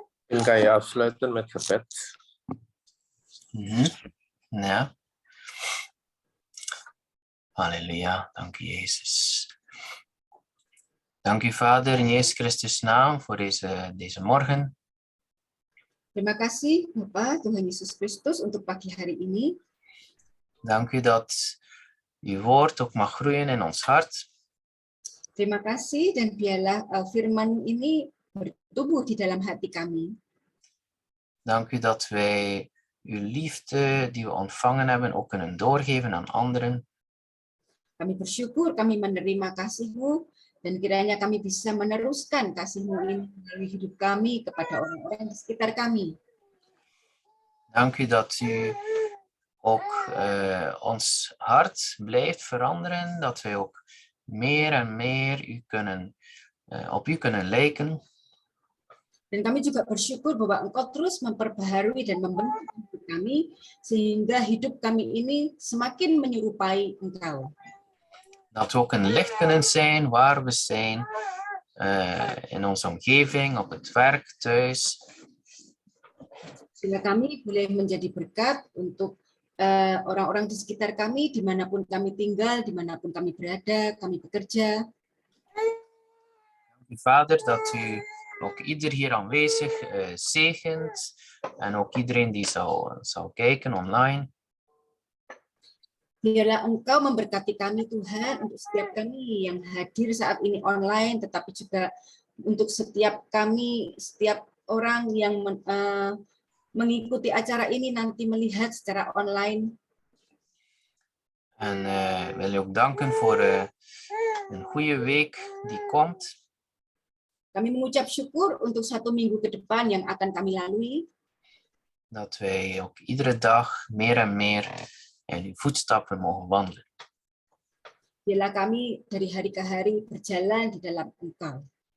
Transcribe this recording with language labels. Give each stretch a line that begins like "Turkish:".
Indonesian: Mungkin
Dutch: kan je afsluiten met gebed. Ja. Halleluja. Dank u, Jezus. Dank u, Vader, in Jezus Christus' naam voor deze morgen.
Indonesian: Terima kasih, Bapak, Tuhan Yesus Kristus, untuk pagi hari ini.
Dutch: Dank u dat uw woord ook mag groeien in ons hart.
Indonesian: Terima kasih, dan biarlah firman ini bertumbuh di dalam hati kami.
Dutch: Dank u dat wij uw liefde die we ontvangen hebben ook kunnen doorgeven aan anderen.
Indonesian: Kami bersyukur kami menerima kasih-Mu, dan kiranya kami bisa meneruskan kasih-Mu ini melalui hidup kami kepada orang-orang di sekitar kami.
Dutch: Dank u dat u ook ons hart blijft veranderen, dat wij ook meer en meer op u kunnen lijken.
Indonesian: Dan kami juga bersyukur bahwa Engkau terus memperbaharui dan membentuk hidup kami, sehingga hidup kami ini semakin menyerupai Engkau.
Dutch: Dat we ook een licht kunnen zijn waar we zijn, in onze omgeving, op het werk, thuis.
Indonesian: Sehingga kami boleh menjadi berkat untuk orang-orang di sekitar kami, dimanapun kami tinggal, dimanapun kami berada, kami bekerja.
Dutch: Vader, dat u ook ieder hier aanwezig zegent en ook iedereen die zal kijken online.
Indonesian: Biarlah Engkau memberkati kami Tuhan, untuk setiap kami yang hadir saat ini online, tetapi juga untuk setiap kami, setiap orang yang mengikuti acara ini nanti melihat secara online.
Dutch: En wil je ook danken voor een goede week die komt.
Indonesian: Kami mengucap syukur untuk 1 minggu ke depan yang akan kami lalui.
Dutch: Dat wij ook iedere dag meer en meer in uw voetstappen mogen wandelen.
Indonesian: Biarlah kami dari hari ke hari berjalan di dalam Engkau.